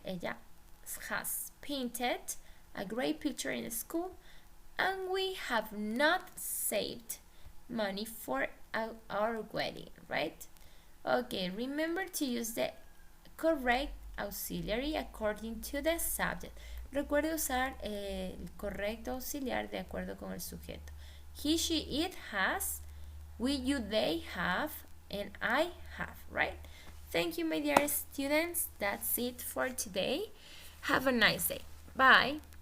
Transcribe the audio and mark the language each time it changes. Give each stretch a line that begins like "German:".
English: Ella has painted a great picture in school, and we have not saved money for our wedding, right? Okay, remember to use the correct auxiliary according to the subject.
Spanish: Recuerde usar el correcto auxiliar de acuerdo con el sujeto.
English: He, she, it has, we, you, they have, and I have, right? Thank you, my dear students. That's it for today. Have a nice day. Bye.